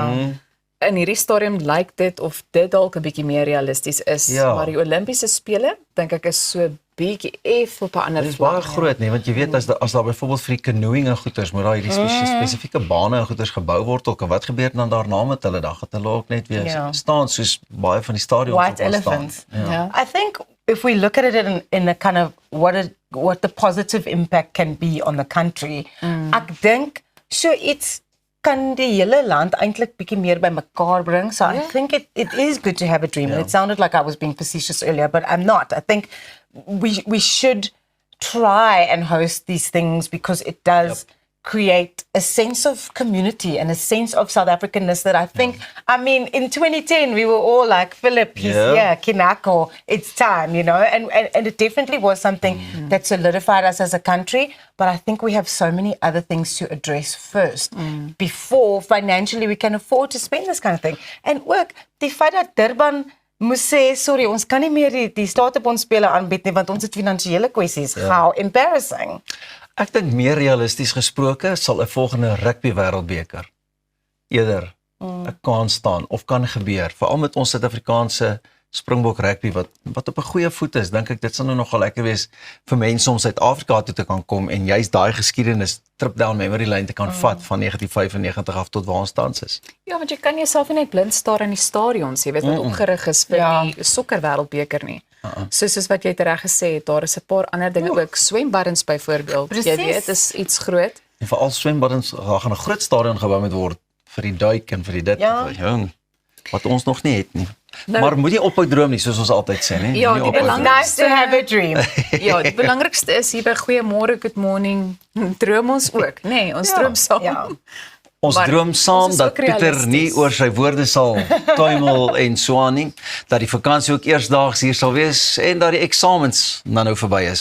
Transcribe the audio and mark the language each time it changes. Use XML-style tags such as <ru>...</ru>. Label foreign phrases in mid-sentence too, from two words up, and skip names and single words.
<af>In hierdie stadium lyk dit of dit dalk 'n bietjie meer realisties is, maar die Olimpiese Spele, dink ek, is so bietjie op 'n ander vlak. Dit is baie groot, nee, want jy weet, as daar byvoorbeeld vir die canoeing en goeters, moet daar hierdie spesifieke bane en goeters gebou word ook, en wat gebeur dan daarna met hulle? Dan gaan hulle ook net weer staan, soos baie van die stadions</af> <en>White elephants. I think if we look at it in a kind of what the positive impact can be on the country,</en> <af>ek dink so iets kan die hele land eintlik bietjie meer by mekaar bring.</af> <en>So I think it is good to have a dream. And it sounded like I was being facetious earlier, but I'm not. I think we should try and host these things because it does create a sense of community and a sense of South Africanness that I think, I mean, in 2010, we were all like, Philip, he's here, Kinako, it's time, you know, and it definitely was something that solidified us as a country, but I think we have so many other things to address first before financially we can afford to spend this kind of thing.</en> <af>En ook, die feit dat Durban moes sê, sorry, ons kan nie meer die Staatsbondspele aanbied nie, want ons het finansiële kwessies.</af> <en>How embarrassing.</en> <af>Ek dink meer realisties gesproke sal 'n volgende rugby wêreldbeker eerder 'n kans staan of kan gebeur, veral met ons Suid-Afrikaanse Springbok rugby wat op 'n goeie voet is. Dink ek dit sal nou nogal lekker wees vir mense om Suid-Afrika toe te kan kom en juist daai geskiedenis</af> <en>trip down memory lane</en> <af>te kan vat van 1995 af tot waar ons tans is. Ja, want jy kan jouself nie net blind staar in die stadions, jy weet wat opgerig is vir die sokker wêreldbeker nie. Soos wat jy reg gesê het, daar is 'n paar ander dinge ook, swembaddens byvoorbeeld. Jy weet, is iets groot. En veral swembaddens, daar gaan 'n groot stadion gebou moet word vir die duik en vir die dit. Wat ons nog nie het nie. Maar moet jy ophou droom nie, soos ons altyd sê, nie? Ja, die belangrikste,</af> <en>nice to have a dream.</en> <af>Ja, die belangrikste is hier by Goeiemôre, Good Morning, droom ons ook, nee, ons droom saam. Ons droom saam dat Pieter nie oor sy woorde sal tuimel en so aan nie, dat die vakansie ook eersdaags hier sal wees en dat die eksamens nou verby is.</af>